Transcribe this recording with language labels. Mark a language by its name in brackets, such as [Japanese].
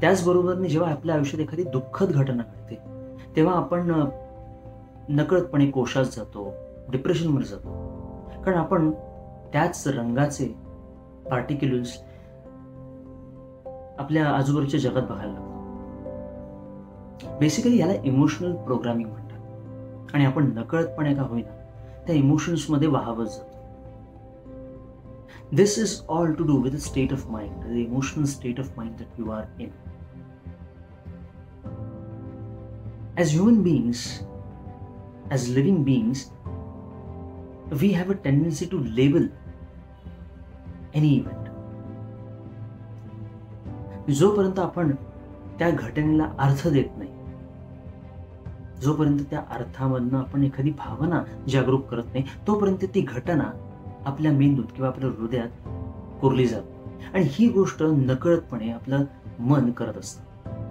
[Marathi] त्याचबरोबरने जेव्हा आपल्या आयुष्यात एखादी दुःखद घटना घडते, तेव्हा आपण नकळतपणे कोशात जातो, डिप्रेशनमध्ये जातो, कारण आपण त्याच रंगाचे पार्टिक्युलर्स आपल्या आजूबाजूच्या जगात बघायला लागतो. बेसिकली याला इमोशनल प्रोग्रामिंग म्हणतात आणि आपण नकळतपणे का होईना त्या इमोशन्समध्ये वाहवत जातो. [English] This is all to do with the state of mind, the emotional state of mind that you are in. As human beings, as living beings, we have a tendency to label any event. [Marathi] जोपर्यंत आपण त्या घटनेला अर्थ देत नाही, जोपर्यंत त्या अर्थामधनं आपण एखादी भावना जागरूक करत नाही, तोपर्यंत ती घटना आपल्या मेंदूत किंवा आपल्या हृदयात कोरली जाते. आणि ही गोष्ट नकळतपणे आपलं मन करत असतं.